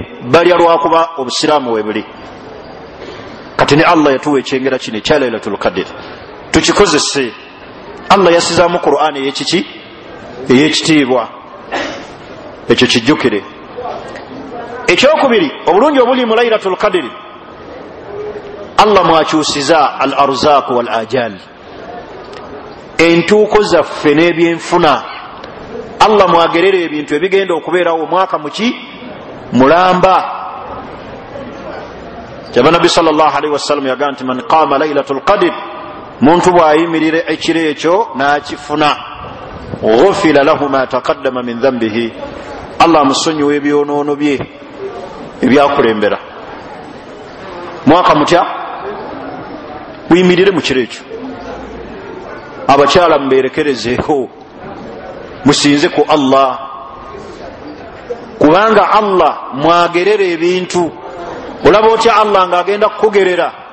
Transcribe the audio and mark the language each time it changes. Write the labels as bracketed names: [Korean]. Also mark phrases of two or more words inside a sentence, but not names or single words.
[Ganda] balya lwakuba obusiraamu we buli kati ne Allah yatuwa ekyengera kino ekya Laylatul Qadr tukikozese Allah yasizaamu Qur'ani ey'ekiki ey'ekitiibwa ekyo kijjukire ekyokubiri obulungi obuli mu Laylatul Qadr Allah mwakyusiza [Arabic] الأرزاق والآجال [Ganda] entuuko zaffe n'ebyenfuna Allah mwagerera ebintu ebigenda okubeerawo omwaka muki mulamba kyaba nabbi [Arabic] صلى الله عليه وسلم [Ganda] yagamba nti [Arabic] من قام ليلة القدر [Ganda] muntu bwayimirira ekiro ekyo n'akifuna [Arabic] غفر له ما تقدم من ذنبه [Ganda] Allah musonyiwa ebyonoono bye ebyakulembera mwaka mutya muyimirire mu kiro ekyo abakyala muberekerezeeko musinze ku Allah kubanga Allah mwagerera ebintu olaba otya Allah ng'agenda kukugerera